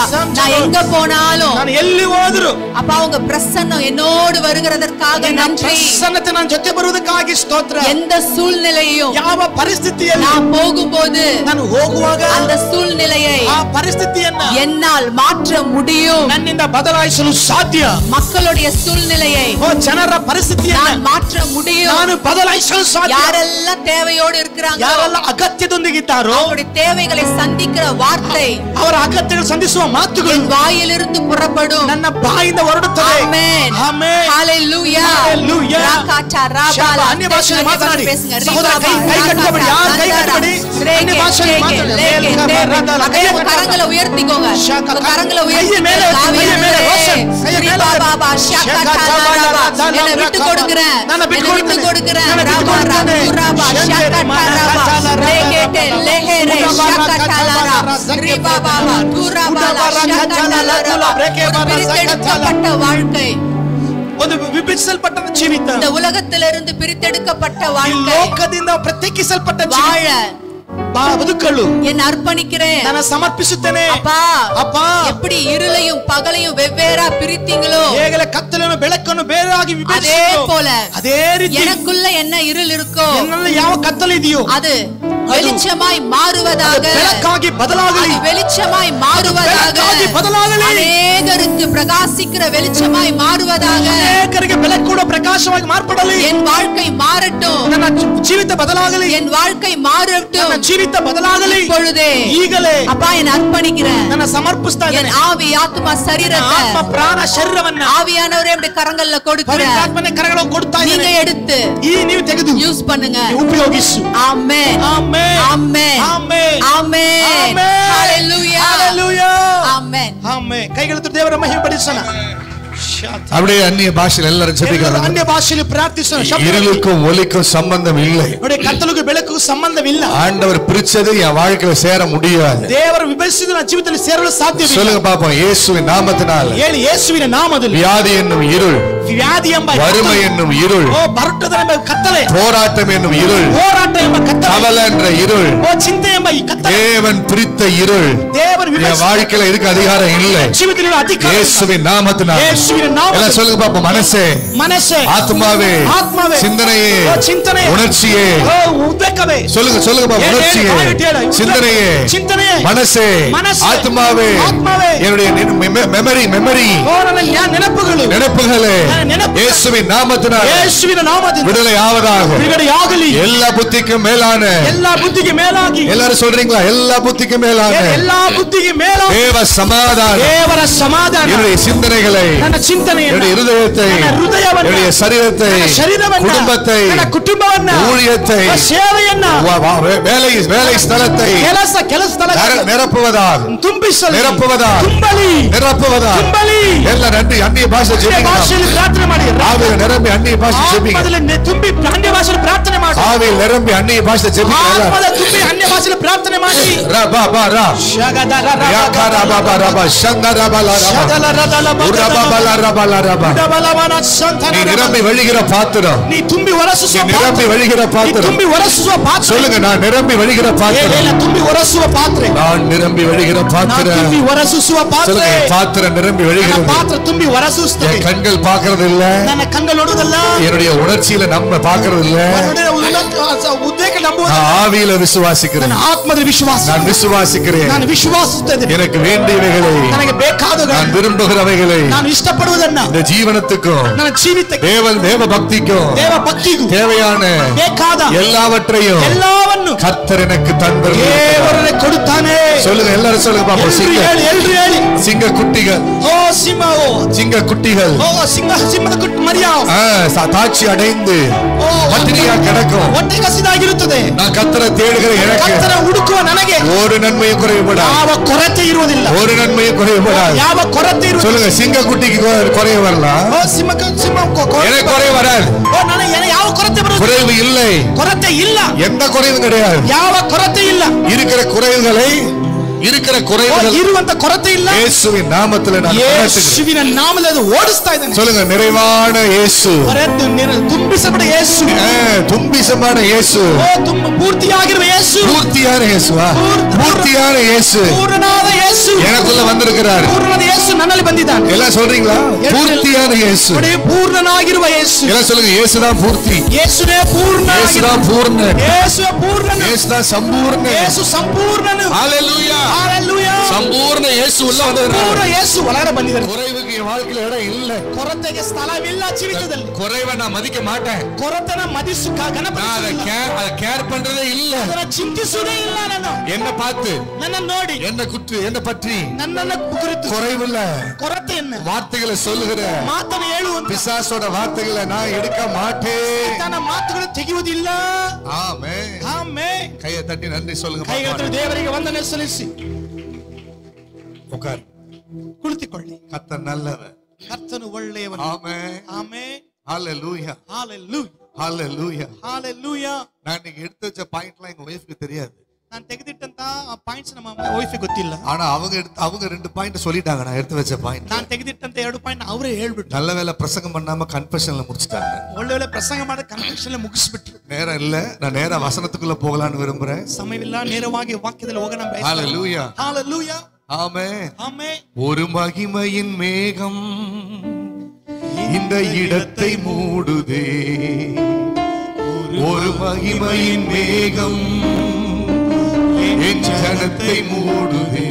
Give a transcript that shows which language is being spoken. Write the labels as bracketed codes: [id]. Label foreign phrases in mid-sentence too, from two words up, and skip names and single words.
[ta] நான் எங்க போனாலும், [kn] ನಾನು ಎಲ್ಲಿ ಹೋದ್ರು [ta] அப்பா உங்க பிரசன்னம் என்னோடு வருகிறதற்காக நன்றி. [kn] ಪ್ರಸನ್ನತೆ ನನ್ನ ಜೊತೆ ಬರುವುದಕ್ಕಾಗಿ ಸ್ತೋತ್ರ. [ta] எந்த சூழ்நிலையும் [kn] ಯಾವ ಪರಿಸ್ಥಿತಿಯಲ್ಲಿ [ta] நான் போகும்போது [kn] ನಾನು ಹೋಗುವಾಗ [ta] அந்த சூழ்நிலையை [kn] ಆ ಪರಿಸ್ಥಿತಿಯನ್ನ [ta] என்னால் மாற்ற முடியும். [kn] ನನ್ನಿಂದ ಬದಲಾಯಿಸಲು ಸಾಧ್ಯ. [ta] மக்களுடைய சூழ்நிலையை [kn] ಜನರ ಪರಿಸ್ಥಿತಿಯನ್ನ [ta] நான் மாற்ற முடியும். [kn] ನಾನು ಬದಲಾಯಿಸಲು ಸಾಧ್ಯ. [ta] யாரெல்லாம் தேவையோடு இருக்கிறாங்க, [kn] ಯಾರೆಲ್ಲ ಅಗತ್ಯದೊಂದಿಗಿದ್ದಾರೋ [ta] அவருடைய தேவைகளை சந்திக்கிற வார்த்தை [kn] ಅವರ ಅಗತ್ಯಗಳು ಸಂಧಿಸುವ ಮಾತುಗಳು [ta] என் வாயிலிருந்து புறப்படும். [kn] ನನ್ನ ಬಾಯಿಂದ ಹೊರಡುತ್ತದೆ. ಆಮೆನ್. ಆಮೆನ್. [ta] ஹalleluya. [kn] Hallelujah. ರಾಕಾಟಾ ರಾಬಾಲ ಅನ್ಯ ಭಾಷೆಯಲ್ಲಿ ಮಾತನಾಡಿ. [ta] பேசுங்க. [kn] ಸಹೋದರ ಕೈ ಕಟ್ಟಬೇಡಿ, ಯಾರು ಕೈ ಕಟ್ಟಬೇಡಿ. ಅನ್ಯ ಭಾಷೆಯಲ್ಲಿ ಮಾತನಾಡಿ. [ta] அப்படியே உங்க கரங்களை உயர்த்திக்கோங்க, உங்க கரங்களை [kn] ಕೈಯ ಮೇಲೆ ಎತ್ತಿ, ಕೈಯ ಮೇಲೆ ರೋಷನ್, ಕೈಯ ಮೇಲೆ பாபா ஷாகாட்டா ராபா [ta] என்னை விட்டு கொடுக்கிறேன், [kn] ನಾನು ಬಿಟ್ಟು [ta] விட்டு கொடுக்கிறேன். [kn] ನಾನು ಬಿಟ್ಟು ಕೊಡುತ್ತೇನೆ. ராபா ஷாகாட்டா ராபா லேகேட்டே லேஹேரே ஷாகாட்டா ராபா ரிபா பாபா துராபா ஷாகாட்டா [ta] பிரித்தெடுக்கப்பட்ட வாழ்க்கை, [kn] ಒಂದು ವಿಭಜಿಸಲ್ಪಟ್ಟ ಜೀವಿತ, [ta] இந்த உலகத்திலிருந்து பிரித்தெடுக்கப்பட்ட வாழ்க்கை, [kn] ಲೋಕದಿಂದ ಪ್ರತ್ಯೇಕಿಸಲ್ಪಟ್ಟ [ta] வாழ [kn] ಬದುಕಲು [ta] என்ன அர்ப்பணிக்கிறேன், [kn] ನಾನು ಸಮರ್ಪಿಸುತ್ತೇನೆ. [ta] அப்பா அப்பா, எப்படி இருளையும் பகலையும் வெவ்வேறா பிரித்தீங்களோ, [kn] ಹೇಗೆ ಕತ್ತಲನ್ನು ಬೆಳಕನ್ನು ಬೇರೆಯಾಗಿ [ta] அதே [kn] ವಿಭಜಿಸಿದರೋ [ta] போல [kn] ಅದೇ ರೀತಿ [ta] எனக்குள்ள என்ன இருள் இருக்கோ [kn] ನನ್ನಲ್ಲಿ ಯಾವ ಕತ್ತಲು ಇದೆಯೋ [ta] அது வெளிச்சமாய் மாறுவதாக, [kn] ಬೆಳಕಾಗಿ ಬದಲಾಗಲಿ, [ta] அது வெளிச்சமாய் மாறுவதாக, [kn] ಬೆಳಕಾಗಿ ಬದಲಾಗಲಿ, [ta] அநேகருக்கு பிரகாசிக்கிற வெளிச்சமாய் மாறுவதாக, [kn] ಅನೇಕರಿಗೆ ಬೆಳಕು ಕೂಡ ಪ್ರಕಾಶವಾಗಿ ಮಾರ್ಪಡಲಿ, [ta] என் வாழ்க்கை மாறட்டும், [kn] ನನ್ನ ಜೀವಿತ ಬದಲಾಗಲಿ, [ta] என் வாழ்க்கை மாறட்டும், [kn] ನನ್ನ ಜೀವಿತ ಬದಲಾಗಲಿ, [ta] இப்பொழுதே [kn] ಈಗಲೇ [ta] அப்பா என்ன அர்ப்பணிக்கிறேன், [kn] ನನ್ನ ಸಮರ್ಪಿಸ್ತಾ [ta] என் [kn] ಇದ್ದೇನೆ. [ta] ஆவி ஆத்மா சரீரத்தை [kn] ಆತ್ಮ ಪ್ರಾಣ ಶರೀರವನ್ನ [ta] ஆவியானவரே அப்படி கரங்கள்ல கொடுக்கிறேன், [kn] ಪವಿತ್ರಾತ್ಮನೇ ಕರಗಳನ್ನು ಕೊಡ್ತಾ [ta] நீங்க [kn] ಇದ್ದೇನೆ. [ta] எடுத்து [kn] ಈ ನೀವು ತೆಗೆದು [ta] யூஸ் பண்ணுங்க. [kn] ಉಪಯೋಗಿಸು. [ta] ஆமென், [kn] ಆಮೆನ್, [ta] ஆமென், [kn] ಆಮೆನ್, [ta] ஆமென், [kn] ಆಮೆನ್, [ta] ஹalleluya, [kn] ಹalleluya, [ta] ஆமென். [kn] ಆಮೆನ್. ಕೈಗಳನ್ನು ದೇವರ ಮಹಿಮೆ ಪಡಿಸೋಣ. [ta] அப்படியே அந்நிய பாஷையில் எல்லாரும் ஜெபிக்கலாம். [kn] ಅನ್ಯ ಭಾಷೆಯಲ್ಲಿ ಪ್ರಾರ್ಥಿಸೋಣ. [ta] இருளுக்கும் ஒளிக்கும் சம்பந்தம் இல்லை. [kn] ನೋಡಿ, ಕತ್ತಲಿಗೂ ಬೆಳಕಿಗೂ ಸಂಬಂಧವಿಲ್ಲ. [ta] ஆண்டவர் பிரிச்சது என் வாழ்க்கையில சேர முடியாது. [kn] ದೇವರು ವಿಭಜಿಸಿದ ನನ್ನ ಜೀವಿತದಲ್ಲಿ ಸೇರಲು ಸಾಧ್ಯವಿಲ್ಲ. [ta] சொல்லுங்க பாப்போம். இயேசுவின் நாமத்தினால் [kn] ಹೇಳಿ, ಯೇಸುವಿನ ನಾಮದಲ್ಲಿ [ta] வியாதி என்னும் இருள், [kn] ವ್ಯಾಧಿ ಎಂಬ [ta] வறுமை என்னும் இருள், [kn] ಓ ಬರುಟದ ಎಂಬ ಕತ್ತಲೆ, [ta] போராட்டம் என்னும் இருள், [kn] ಹೋರಾಟ ಎಂಬ ಕತ್ತಲೆ, [ta] கவலை என்ற இருள், [kn] ಓ ಚಿಂತೆ ಎಂಬ ಈ ಕತ್ತಲೆ, [ta] தேவன் பிரித்த இருள் [kn] ದೇವರು [ta] என் வாழ்க்கையில இருக்க அதிகாரம் இல்லை. [kn] ಜೀವಿತದಲ್ಲಿ ಅಧಿಕಾರ [ta] இயேசுவின் நாமத்தினால். [kn] ಯೇಸುವಿನ ನಾಮದಲ್ಲಿ [ta] எல்லாம் சொல்லுங்க பாப்போம். மனசே, [kn] ಮನಸ್ಸೇ, [ta] ஆத்மாவே, [kn] ಆತ್ಮವೇ, [ta] சிந்தனையே, [kn] ಓ ಚಿಂತನೆಯೇ, [ta] உணர்ச்சியே, [kn] ಓ ಉದ್ವೇಗವೇ, [ta] சொல்லுங்க சொல்லுங்க பாப்போம். உணர்ச்சியே, சிந்தனையே, [kn] ಚಿಂತನೆಯೇ, [ta] மனசே, மனசே, ஆத்மாவே, ஆத்மாவே, என்னுடைய மெமரி [kn] ಓ ನನ್ನ ನೆನಪುಗಳು, [ta] நினைப்புகளே இயேசுவின் நாமத்தினால் [kn] ಯೇಸುವಿನ ನಾಮದಿಂದ [ta] விடுதலை ஆவதாக. [kn] ಬಿಡುಗಡೆಯಾಗಲಿ. [ta] எல்லா புத்திக்கும் மேலான, [kn] ಎಲ್ಲಾ ಬುದ್ಧಿಗೆ ಮೇಲಾಗಿ, [ta] எல்லாரும் சொல்றீங்களா? எல்லா புத்திக்கும் மேலான [kn] ಎಲ್ಲಾ ಬುದ್ಧಿಗೆ ಮೇಲಾಗಿ [ta] தேவ சமாதானம் [kn] ದೇವರ ಸಮಾಧಾನ [ta] என்னுடைய சிந்தனைகளை, [kn] ನನ್ನ ಚಿಂತನೆಯನ್ನು, [ta] என்னுடைய இருதயத்தை, [kn] ನನ್ನ ಹೃದಯವನ್ನು, [ta] என்னுடைய சரீரத்தை, [kn] ನನ್ನ ಶರೀರವನ್ನು, [ta] குடும்பத்தை, [kn] ನನ್ನ ಕುಟುಂಬವನ್ನು, [ta] ஊழியத்தை, [kn] ಸೇವೆಯನ್ನ, [ta] வேலை ஸ்தலத்தை [kn] ಕೆಲಸ ಸ್ಥಳಗಳನ್ನು [ta] நிரப்புவதாக, [kn] ತುಂಬಿಸಲಿ, [ta] நிரப்புவதாக, [kn] ತುಂಬಲಿ, [ta] நிரப்புவதாக. [kn] ತುಂಬಲಿ. [ta] எல்லாம் நன்றி. அந்நிய பாஷை ஜெபிக்கலாம். [kn] ಭಾಷೆಯಲ್ಲಿ ಪ್ರಾರ್ಥನೆ ಮಾಡಿ. [ta] ஆவியில் நிரம்பி அந்நிய பாஷை ஜெபிங்க. [kn] ಆತ್ಮದಲ್ಲಿ ತುಂಬಿ ಅನ್ಯ ಭಾಷೆಯಲ್ಲಿ ಪ್ರಾರ್ಥನೆ ಮಾಡಿ. [ta] ஆவியில் நிரம்பி அந்நிய பாஷை ஜெபிங்க. [kn] ಆತ್ಮದಲ್ಲಿ ತುಂಬಿ ಅನ್ಯ ಭಾಷೆಯಲ್ಲಿ ಪ್ರಾರ್ಥನೆ ಮಾಡಿ. ரா பா பா ரா யாகாரா பாபா ரபா சங்கரபல ரபா [ta] நீ நிரம்பி வழிகிற பாத்திரம், [kn] ನೀ ತುಂಬಿ ಹೊರಸುವ [ta] நீ நிரம்பி வழிகிற பாத்திரம். [kn] ತುಂಬಿ ಹೊರಸುವ ಪಾತ್ರೆ. [ta] சொல்லுங்க, நான் நிரம்பி வழிகிற பாத்திரம், [kn] ತುಂಬಿ ಹೊರಸುವ ಪಾತ್ರೆ, [ta] நான் நிரம்பி வழிகிற பாத்திரம். [kn] ತುಂಬಿ ಹೊರಸುವ ಪಾತ್ರೆ. [ta] சொல்லுங்க, பாத்திரம் நிரம்பி வழிகிறது. [kn] ಪಾತ್ರ ತುಂಬಿ ಹೊರಸುತ್ತದೆ. [ta] என் கண்கள் பார்க்கிறது இல்ல, [kn] ನನ್ನ ಕಣ್ಣು ನೋಡುವುದಲ್ಲ, [ta] என்னுடைய உணர்ச்சியில நம்ம பார்க்கிறது இல்ல, [kn] ಉದ್ವೇಗ ನಂಬುವುದು. [ta] நான் ஆவியில விசுவாசிக்கிறேன். [kn] ನನ್ನ ಆತ್ಮದಲ್ಲಿ ವಿಶ್ವಾಸ, [ta] நான் விசுவாசிக்கிறேன். [kn] ನಾನು ವಿಶ್ವಾಸಿಸುತ್ತೇನೆ. [ta] எனக்கு வேண்டியவைகளை, [kn] ನನಗೆ ಬೇಕಾದವುಗಳನ್ನು, [ta] நான் விரும்புகிறவைகளை, [kn] ನಾನು ಇಷ್ಟಪಡುವುದನ್ನ, [ta] இந்த ஜீவனத்துக்கும் [kn] ನನ್ನ ಜೀವಿತಕ್ಕೆ, [ta] தேவ பக்திக்கும், [kn] ದೇವ ಭಕ್ತಿಗೂ [ta] தேவையான [kn] ಬೇಕಾದ [ta] எல்லாவற்றையும் [kn] ಎಲ್ಲವನ್ನು [ta] கர்த்தர் எனக்கு தந்தார். [kn] ದೇವರೇ ಕೊಡುತ್ತಾನೆ. [ta] சொல்லுங்க, எல்லாரும் சொல்லுங்க பாப்போம். [kn] ಎಲ್ರು ಹೇಳಿ. [ta] சிங்க குட்டிகள், [kn] ಓ ಸಿಂಹ, [ta] சிங்க குட்டிகள் [kn] ಸಿಂಹದ ಕುಟ್ಟು ಮರಿಯ [ta] தாட்சி அடைந்து பட்டினியா கிடக்கும். [kn] ಹೊಟ್ಟೆ ಕಸಿದಾಗಿರುತ್ತದೆ. [ta] நான் கர்த்தரை தேடுகிற எனக்கு [kn] ಕರ್ತನ ಹುಡುಕುವ ನನಗೆ [ta] ஒரு நன்மையும் குறைவுபடாது. [kn] ಯಾವ ಕೊರತೆ ಇರುವುದಿಲ್ಲ. [ta] ஒரு நன்மையும் குறைவுபடாது. [kn] ಯಾವ ಕೊರತೆ ಇರುವುದಿಲ್ಲ. [ta] சொல்லுங்க, சிங்க குட்டிக்கு குறைவு வரலாம், எனக்கு குறைவு வராது. [kn] ಯಾವ ಕೊರತೆ ಬರುವುದು? [ta] குறைவு இல்லை, [kn] ಕೊರತೆ ಇಲ್ಲ. [ta] எந்த குறைவும் கிடையாது. [kn] ಯಾವ ಕೊರತೆ ಇಲ್ಲ. [ta] இருக்கிற குறைவுகளை, இருக்கிற குறைவுகள் [kn] ಇರುವಂತ ಕೊರತೆ ಇಲ್ಲ. [ta] இயேசுவின் நாமத்தில் நான் [kn] ಯೇಸುವಿನ ನಾಮದಲ್ಲಿ ಅದು ಓಡಿಸ್ತಾ ಇದ್ದೇನೆ. [ta] சொல்லுங்க, நிறைவான இயேசு, [kn] ತುಂಬಿಸಲ್ಪಟ್ಟ ಯೇಸು, [ta] தும்பிசமான இயேசு, [kn] ಪೂರ್ತಿಯಾಗಿರುವ ಯೇಸು, [ta] பூர்த்தியான இயேசுவா, பூர்த்தியான இயேசு [kn] ಪೂರ್ಣನಾದ ಯೇಸು [ta] எனக்குள்ள வந்திருக்கிறார். [kn] ಪೂರ್ಣನಾದ ಯೇಸು ನನ್ನಲ್ಲಿ ಬಂದಿದ್ದಾನೆ. [ta] எல்லாம் சொல்றீங்களா? பூர்த்தியான இயேசு, [kn] ಪೂರ್ಣನಾಗಿರುವ ಯೇಸು. [ta] எல்லாம் சொல்லுங்க, இயேசுதான் பூர்த்தி, [kn] ಯೇಸುವೇ ಪೂರ್ಣ, [ta] இயேசுதான் பூர்ண, [kn] ಯೇಸುವೇ ಪೂರ್ಣನು, [ta] இயேசுதான் சம்பூர்ண, [kn] ಯೇಸು ಸಂಪೂರ್ಣನು. [ta] ஹalleluya, ஹalleluya. சம்பூர்ண இயேசு உள்ள வந்தார். [kn] ಪೂರ್ಣ ಯೇಸು ಒಳಗಡೆ ಬಂದಿದ್ದಾನೆ. [ta] குறைவுக்கு என் வாழ்க்கையில இடம் இல்ல. [kn] ಕೊರತೆಗೆ ಸ್ಥಳವಿಲ್ಲ ಜೀವಿತದಲ್ಲಿ. [ta] குறைவை நான் மதிக்க மாட்டேன். [kn] ಕೊರತೆನ ಮದಿಸು [ta] அதை கேர் பண்றதே இல்ல. [kn] ಅದನ್ನ ಚಿಂತಿಸುವುದೇ ಇಲ್ಲ. ನಾನು [ta] என்ன பார்த்து, [kn] ನನ್ನ ನೋಡಿ, [ta] என்ன குற்று, என்ன பற்றி [kn] ನನ್ನನ್ನ ಕುರಿತು [ta] குறைவில்ல [kn] ಕೊರತೆಯನ್ನ, [ta] வார்த்தைகளை சொல்லுகிற [kn] ಮಾತನ್ನು ಹೇಳುವಂತ [ta] பிசாசோட வார்த்தைகளை நான் எடுக்க மாட்டேன். [kn] ತನ್ನ ಮಾತುಗಳು ತೆಗೆಯುವುದಿಲ್ಲ. [ta] ஆமென். [kn] ಆಮೆನ್. [ta] கையை தட்டி நன்றி சொல்லுங்க. [kn] ಕೈಗಳನ್ನು ದೇವರಿಗೆ ವಂದನೆ ಸಲ್ಲಿಸಿ [ta] உட்கார், [kn] ಕುಳಿತುಕೊಳ್ಳಿ. [ta] கர்த்தர் நல்லவர், [kn] ಕರ್ತನು ಒಳ್ಳೆಯವನು. [ta] ஆமென். [kn] ಆಮೆನ್. [ta] ஹalleluya, ஹalleluya, ஹalleluya. ஹalleluya. நான் இன்னைக்கு எடுத்து வச்ச பாயிண்ட்லாம் எங்க வைஃப்க்கு தெரியாது. [kn] ನಾನು ತೆಗೆದಿಟ್ಟಂತ ಆ ಪಾಯಿಂಟ್ಸ್ ನಮ್ಮ ವೈಫ್ ಗೊತ್ತಿಲ್ಲ. [ta] ஆனா அவங்க 2 பாயிண்ட் சொல்லிட்டாங்க. நான் எடுத்து வச்ச பாயிண்ட். [kn] ನಾನು ತೆಗೆದಿಟ್ಟಂತ 2 ಪಾಯಿಂಟ್ ಅವರೇ ಹೇಳ್ಬಿಟ್ರು. [ta] நல்ல வேளை பிரசங்கம் பண்ணாம கன்ஃபெஷன்ல முடிச்சிட்டாங்க. [kn] ಒಳ್ಳೆ ಪ್ರಸಂಗ ಮಾಡಿ ಕನ್ಫೆಷನ್ல ಮುಗಿಸ್ಬಿಟ್ರು. [ta] நேரம் இல்ல. நான் நேரா வசனத்துக்குள்ள போகலாம்னு விரும்புறேன். [kn] ಸಮಯವಿಲ್ಲ, ನೇರವಾಗಿ ವಾಕ್ಯದಲ್ಲಿ ಹೋಗೋಣ ಬಯಸುತ್ತೇನೆ. [ta] ஹalleluya. ஹalleluya. ஆமென். ஆமென். ஒரு மகிமையின் மேகம் இந்த இடத்தை மூடுதே. ஒரு மகிமையின் மேகம் என் ஜனத்தை மூடுதே.